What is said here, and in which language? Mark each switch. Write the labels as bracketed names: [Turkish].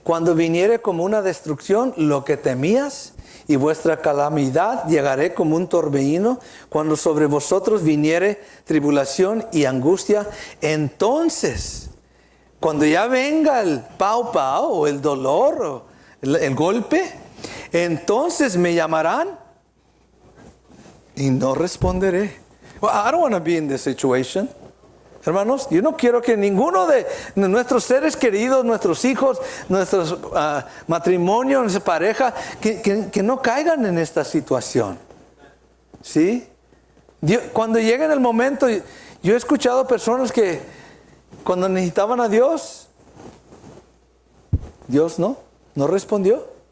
[Spanish] Cuando viniere como una destrucción lo que temías, y vuestra calamidad llegaré como un torbellino, cuando sobre vosotros viniere tribulación y angustia, entonces, cuando ya venga el pau o el dolor o el golpe, entonces me llamarán y no responderé. [English] Well, I don't want to be in this situation. [Spanish] Hermanos, yo no quiero que ninguno de nuestros seres queridos, nuestros hijos, nuestros matrimonios, nuestra pareja, que no caigan en esta situación. ¿Sí? Cuando llega el momento, yo he escuchado personas que cuando necesitaban a Dios, Dios no respondió.